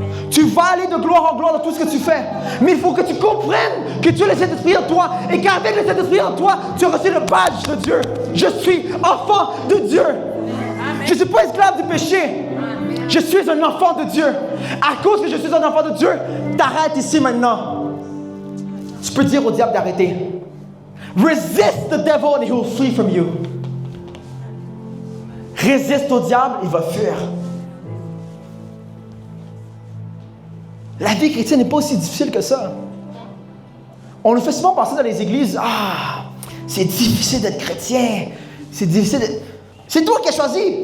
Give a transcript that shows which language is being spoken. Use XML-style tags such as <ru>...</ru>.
<fr>Tu vas aller de gloire en gloire dans tout ce que tu fais. Mais il faut que tu comprennes que tu as le Saint-Esprit en toi et qu'avec le Saint-Esprit en toi, tu as reçu le badge de Dieu. Je suis enfant de Dieu. Je ne suis pas esclave du péché. Je suis un enfant de Dieu. À cause que je suis un enfant de Dieu, t'arrêtes ici maintenant. Tu peux dire au diable d'arrêter.</fr> <en>Resist the devil and he will flee from you.</en> <fr>Résiste au diable, il va fuir. La vie chrétienne n'est pas aussi difficile que ça. On nous fait souvent penser dans les églises, c'est difficile d'être chrétien. C'est difficile d'être... C'est toi qui as choisi.</fr>